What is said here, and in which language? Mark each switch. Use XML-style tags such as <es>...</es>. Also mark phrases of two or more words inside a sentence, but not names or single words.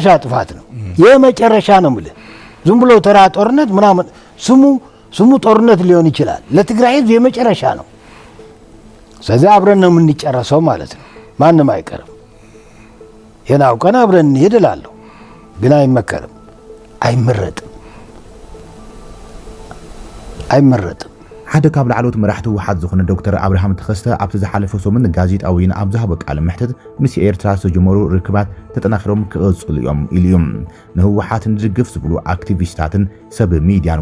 <am>ጥፋት ነው። የመጨረሻ ነው የምልህ። ዝም ብሎ ተራ ጦርነት ምናምን ስሙ ጦርነት ሊሆን ይችላል። ለትግራይ ህዝብ የመጨረሻ ነው። ስለዚህ አብረን ነው የምንጨረሰው ማለት ነው። ማንም አይቀርም። የናውቀን አብረን እንሄድ እላለሁ። ግን አይመከርም፣ አይመረጥም።</am> <ti>ሓደ ካብ ላዕሎት መራሕቲ ውሓት ዝኾነ ዶክተር ኣብርሃም ተኸስተ ኣብቲ ዝሓለፈ ሰሙን ጋዜጣዊን ኣብ ዝሃቦ ቃለ መሕትት ምስ ኤርትራ ዝተጀመሩ ርክባት ተጠናኺሮም ክቕፅሉ እዮም ኢሉ እዩ። ንህወሓት ንድግፍ ዝብሉ ኣክቲቪስታትን ሰብ ሚድያን</ti>